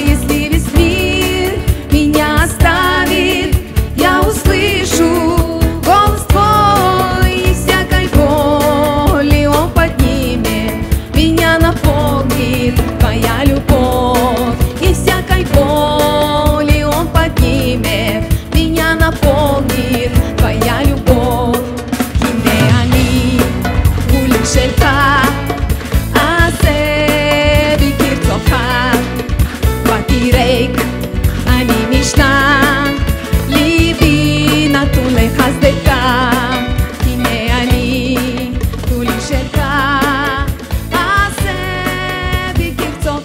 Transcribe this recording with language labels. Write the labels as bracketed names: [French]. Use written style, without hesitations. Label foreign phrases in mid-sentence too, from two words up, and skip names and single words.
[Russian] Если весь мир меня оставит, я услышу голос твой. И всякой боли он поднимет, меня наполнит твоя любовь. И всякой боли он поднимет, меня наполнит твоя любовь. [Hebrew] הנה אני כולי שלך, עשה בי כרצונך. באתי ריק, אני משנה, ליבי נתון לחסדך. הנה אני כולי שלך, עשה בי כרצונך.